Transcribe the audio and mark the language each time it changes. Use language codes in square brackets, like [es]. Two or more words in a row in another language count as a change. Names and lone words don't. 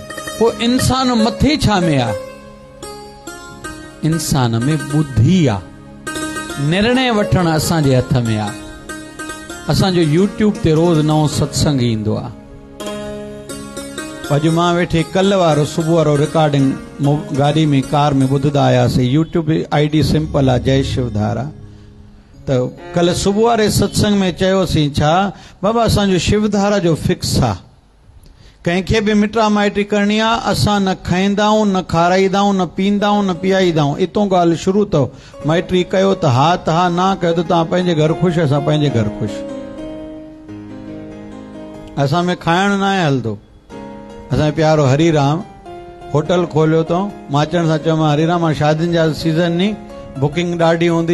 [sd] पोइ इंसान मथे छा में आहे? इंसान में बुद्धि आहे, निर्णय वठण असांजे हथ में आहे। असांजो यूट्यूब ते रोज़ नओं सत्संग ईंदो आहे। अॼु मां वेठे कल्ह वारो सुबुह वारो रिकॉर्डिंग गाड़ी में कार में ॿुधंदा आयासीं। यूट्यूब ID सिंपल आहे, जय शिवधारा। त कल्ह सुबुह वारे सत्संग में चयोसीं छा, बाबा असांजो शिवधारा जो फिक्स आहे, कंहिंखे बि मिटा माइटी करणी आहे, असां न खाईंदाऊं, न खाराईंदाऊं, न पींदाऊं, न पीआईंदाऊं। इतो ॻाल्हि शुरू अथव। माइटी कयो त हा त हा, ना कयो त तव्हां पंहिंजे घर ख़ुशि, असां पंहिंजे घर ख़ुशि। असां में खाइण न आहे हलंदो। असांजो प्यारो हरिराम होटल खोलियो अथऊं। मां अचण सां चयोमांसि हरिराम हाणे शादियुनि जा सीज़न नी, बुकिंग ॾाढी हूंदी।